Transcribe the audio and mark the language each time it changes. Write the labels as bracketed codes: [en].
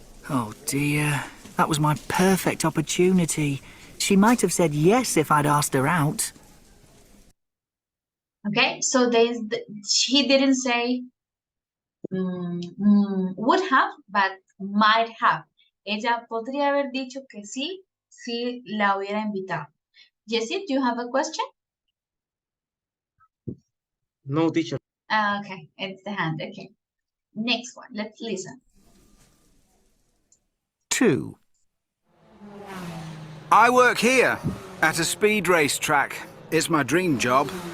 [en] Oh dear, that was my perfect opportunity. She might have said yes if I'd asked her out. Okay, so she didn't say would have, but might have. [es] Ella podría haber dicho que sí, si la hubiera invitado. [en] Jessie, do you have a question? No, teacher. Okay, it's the hand. Okay. Next one. Let's listen. 2. I work here, at a speed race track. It's my dream job.